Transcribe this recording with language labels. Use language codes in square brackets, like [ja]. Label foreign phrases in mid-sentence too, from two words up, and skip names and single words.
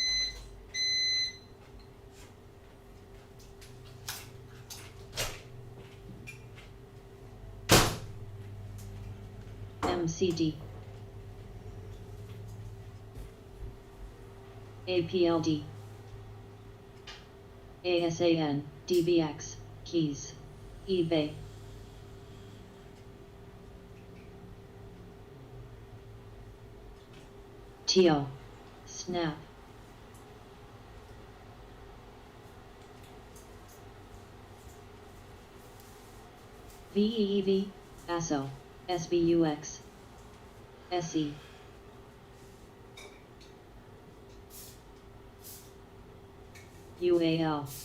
[en] MCD. APLD. ASAN. DBX. Keys. eBay. TO. Snap. VEEV. ASO. SBUX. SE. UAL.